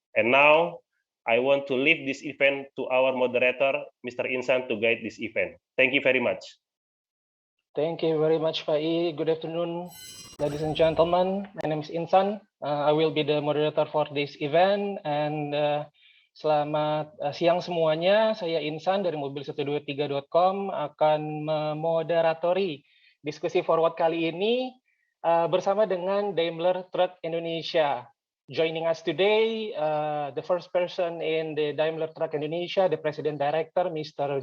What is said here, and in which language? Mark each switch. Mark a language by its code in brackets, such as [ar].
[en] And now I want to leave this event to our moderator, Mr. Insan, to guide this event. Thank you very much. Thank you very much, Pak I. Good afternoon, ladies and gentlemen. My name is Insan. I will be the moderator for this event. [id] And selamat siang semuanya. Saya Insan dari mobil123.com akan memoderatori diskusi forward kali ini bersama dengan Daimler Truck Indonesia. [en] Joining us today, the first person in the Daimler Truck Indonesia, the President Director, Mr.